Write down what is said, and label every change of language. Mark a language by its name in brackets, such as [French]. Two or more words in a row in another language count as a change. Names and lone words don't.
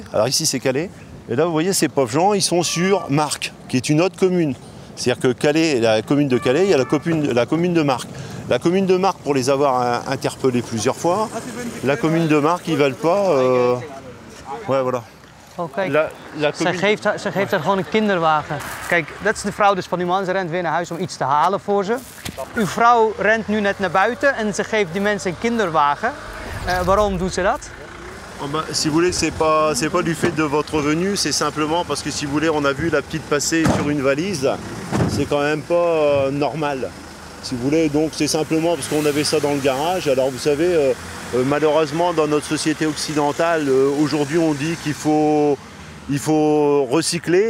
[French] Alors ici, c'est Calais. Et là, vous voyez, ces pauvres gens, ils sont sur Marques, qui est une autre commune. C'est-à-dire que Calais, la commune de Calais, il y a la commune de Marques. La commune de Marques, pour les avoir interpellés plusieurs fois, la commune de Marques, ils ne veulent pas... Ouais, voilà. [Dutch] Oh, kijk. Ze geeft haar gewoon een kinderwagen. Kijk, dat is de vrouw dus van uw man. Ze rent weer naar huis om iets te halen voor ze. Uw vrouw rent nu net naar buiten en ze geeft die mensen een kinderwagen. Waarom doet ze dat? [French] Si vous voulez, c'est pas du fait de votre venue, c'est simplement parce que si vous voulez, on a vu la petite passer sur une valise, c'est quand même pas normal. Si vous voulez, donc c'est simplement parce qu'on avait ça dans le garage. Alors vous savez, malheureusement dans notre société occidentale, aujourd'hui on dit qu'il faut recycler.